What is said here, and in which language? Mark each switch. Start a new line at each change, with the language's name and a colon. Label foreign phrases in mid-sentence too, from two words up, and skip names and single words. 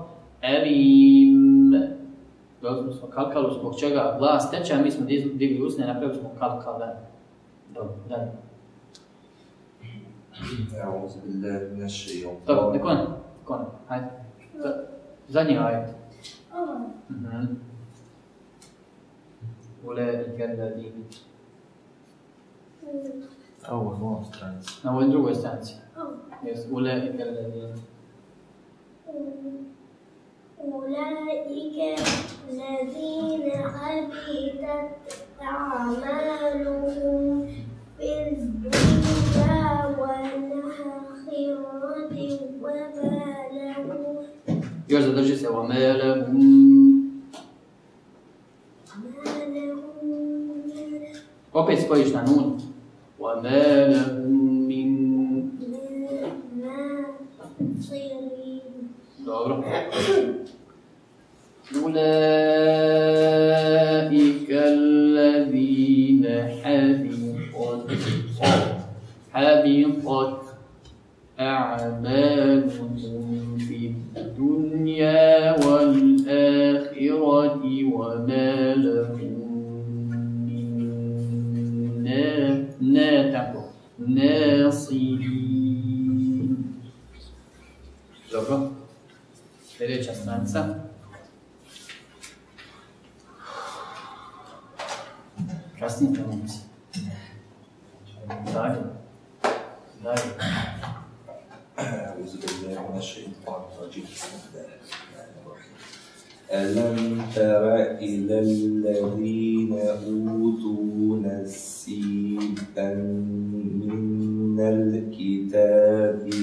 Bosnian: Alim. Dobro smo kalkalu, zbog čega glas teče, a mi smo digli usne i napravili smo kalkale. Dobro, dalje. Dobro, nekone, hajde. Zadnji ajet.
Arabic: أولئك الذين.
Bosnian: Ovo je moja stranica. Na ovoj drugoj stranici.
Arabic: أولئك الذين. أولئك الذين حبطت أعمالهم في الدنيا والآخرة وما لهم
Bosnian: još zadrži se
Arabic: وما لهم
Bosnian: opet spojiš na nun
Arabic: وما لهم من dobro أولئك الذين حبطت أعمالهم في الدنيا والآخرة وما لهم من ناصرين.
Bosnian: Dobro. Sljedeća stranica. Kasnije pomoći. Dalje.
Arabic: أعوذ بالله من الشيطان الرجيم بسم الله الرحمن الرحيم ألم تر إلى الذين أوتوا نصيبا من الكتاب